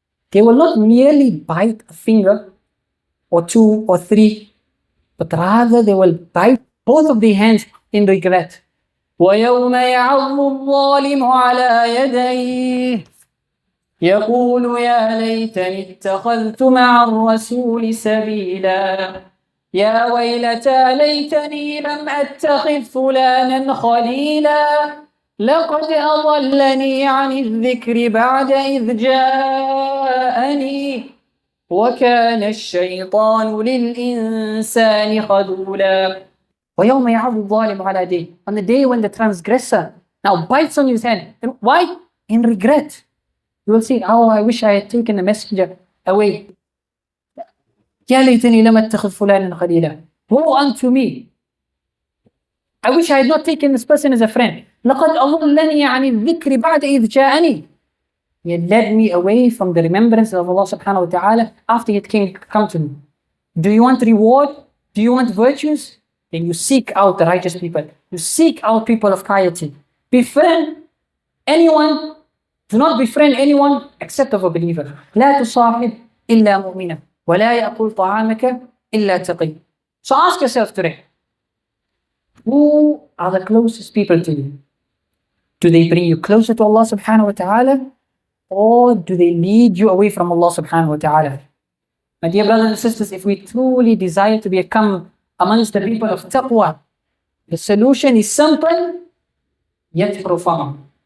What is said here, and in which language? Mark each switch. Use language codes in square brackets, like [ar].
[en] They will not merely bite a finger or two or three, but rather they will bite both of their hands in regret. [ar] وَيَوْمَ يَعَضُّ الظَّالِمُ عَلَى يَدَيْهِ يَقُولُ يَا لَيْتَنِي اتَّخَذْتُ مَعَ الرَّسُولِ سَبِيلًا يَا وَيْلَتَى لَيْتَنِي لَمْ أَتَّخِذْ فُلَانًا خَلِيلًا لقد أضلني عن الذكر بعد إذ جاءني وكان الشيطان للإنسان خذولا. ويوم يعض الظالم على يديه. [en] On the day when the transgressor now bites on his hand. And why? In regret. You will see, oh, I wish I had taken the messenger away. [ar] يا ليتني لم أتخذ فلانا خليلا. [en] Woe unto me. I wish I had not taken this person as a friend. [ar] لقد أضلني عن الذكر بعد إذ جاءني. [en] He had led me away from the remembrance of Allah subhanahu wa ta'ala after He had come to me. Do you want reward? Do you want virtues? Then you seek out the righteous people. You seek out people of piety. Befriend anyone. Do not befriend anyone except of a believer. [ar] لا تصاحب إلا مؤمنا ولا يأكل طعامك إلا تقي. [en] So ask yourself today, who are the closest people to you? Do they bring you closer to Allah subhanahu wa ta'ala, or do they lead you away from Allah subhanahu wa ta'ala? My dear brothers and sisters, if we truly desire to become amongst the people of taqwa, the solution is simple yet profound.